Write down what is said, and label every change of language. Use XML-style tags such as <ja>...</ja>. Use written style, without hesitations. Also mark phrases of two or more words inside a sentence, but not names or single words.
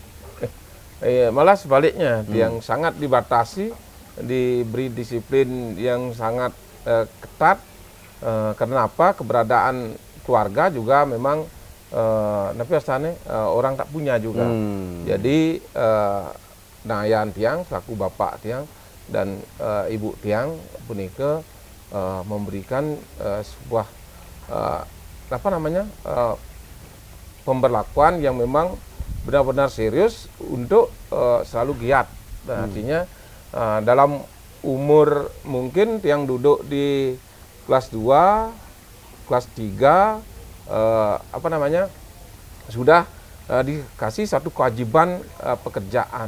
<id>Malah sebaliknya, yang sangat dibatasi, diberi disiplin yang sangat ketat. Kenapa? Keberadaan keluarga juga memang orang tak punya juga. Jadi</id> <ban>Nangayan Tiang</ban> <id>selaku</id> <ban>Bapak Tiang</ban> <id>dan</id> <ban>Ibu Tiang punika</ban> <id>memberikan sebuah pemberlakuan yang memang benar-benar serius untuk selalu giat. Nah, artinya dalam umur mungkin Tiang duduk di kelas 2, kelas 3 sudah dikasih satu kewajiban pekerjaan.</id>